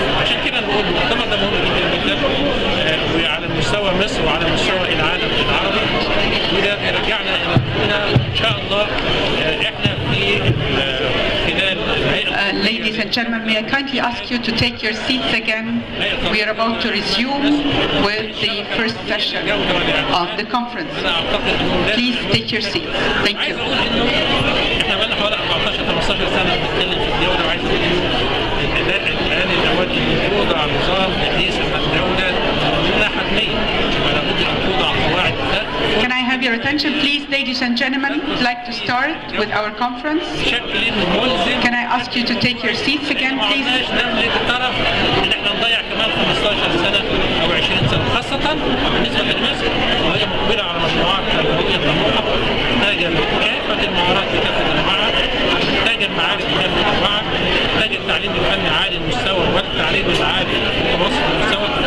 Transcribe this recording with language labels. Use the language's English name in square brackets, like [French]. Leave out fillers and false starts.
[Arabic] عشان كده نقول المؤتمر ده مهم جدا وعلى مستوى مصر وعلى مستوى العالم العربي وده بيرجعنا إلى إن شاء الله احنا في خلال [English] Ladies and gentlemen, may I kindly ask you to take your seats again? We are about to resume with the first session of the conference. Please take your seats. Thank you. [Arabic] احنا بقالنا حوالي 14-15 سنة بنتكلم في الدولة وعايز اقول انه الآن الأوان ان يوضع نظام بحيث ان الدولة لا حتمية ولا بد ان توضع قواعد. [English] Can I have your attention, please, ladies and gentlemen? I'd like to start with our conference. Can I ask you to take your seats again, please? [Arabic] نملك الطرف ان احنا نضيع كمان 15 سنة او 20 سنة خاصة بالنسبة لمصر وهي مقبلة على مشروعات تنموية طموحة محتاجة كافة المهارات بكافة أنواعها، محتاجة المعارف بكافة أنواعها، محتاجة التعليم الفني عالي المستوى والتعليم العالي متوسط المستوى.